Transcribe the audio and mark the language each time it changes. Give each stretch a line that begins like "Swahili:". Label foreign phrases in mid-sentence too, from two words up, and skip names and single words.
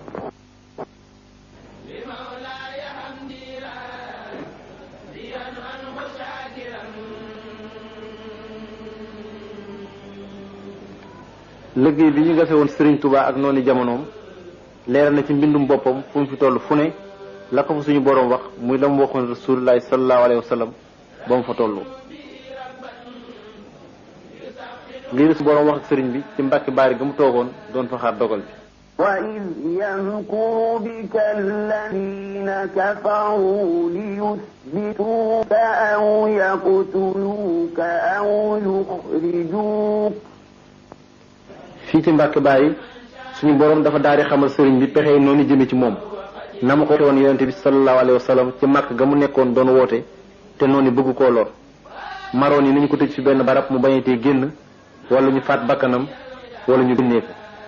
Wolof: liggéey bi ñu gase woon Serigne Touba ak noonu jamonoom leeral na ci mbindum boppam fu mu fi toll fu ne la ko fa suñu boroom wax muy la mu waxoon
Arabic: رسول الله صلى الله عليه وسلم
Wolof: ba mu fa toll. lii la su boroom wax ak sëriñ bi ci Mbàkke Baari ga mu toogoon doon fa xaar dogal bi.
Arabic: وإذ يمكر بك الذين كفروا ليثبتوك أو يقتلوك أو يخرجوك.
Wolof: fii ci Mbàkke Baari suñu boroom dafa daal di xamal sëriñ bi pexe noonu jëme ci moom na ma ko waxee woon yonente bi
Arabic: صلى الله عليه وسلم
Wolof: ci màkk ga mu nekkoon doon woote te noonu bëgg koo lor maroon yi nañu ko tëj fi benn barab mu bañetee génn wala ñu faat bakkanam wala ñu génnee ko.